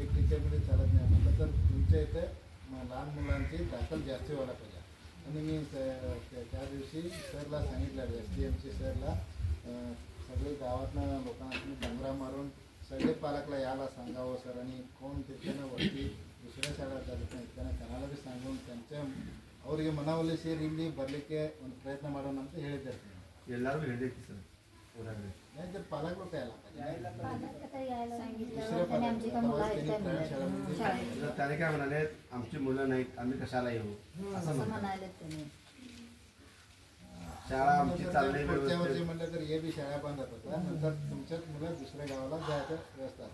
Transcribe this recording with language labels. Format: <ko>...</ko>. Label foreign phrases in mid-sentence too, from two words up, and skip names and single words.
<mr>एक टीचरमध्ये चालत नाही म्हटलं तर तुमच्या इथं लहान मुलांची दाखल जास्त व्हायला पाहिजे. आणि मी त्या दिवशी सरला सांगितलं SDMC सरला सगळे गावातनं लोकांना डोंगरा मारून सगळे पालकला यायला सांगावं सर. आणि कोण तिथं वरती दुसऱ्या शाळा जात नाही त्यांना त्यांना बी सांगून त्यांच्या</mr> <kn>ಅವ್ರಿಗೆ ಮನವೊಲಿಸಿ ಸೇರಿ ಇಲ್ಲಿ ಬರಲಿಕ್ಕೆ ಒಂದು ಪ್ರಯತ್ನ ಮಾಡೋಣ ಅಂತ ಹೇಳಿದ್ದಾರೆ. ಎಲ್ಲರೂ ಹೇಳಿದ್ರಿ ಸರ್ ಊರಾಗ್ರಿ</kn> <mr>नाही तर पालक लोक यायला त्याने काय म्हणाले आमची मुलं नाहीत आम्ही कशाला येऊ असं म्हणाले. शाळा आमची चालली पुढच्या वर्षी म्हटलं तर हे बी शाळा बंद होतात. नंतर तुमच्याच मुलं दुसऱ्या गावाला जायचं व्यवस्था</mr>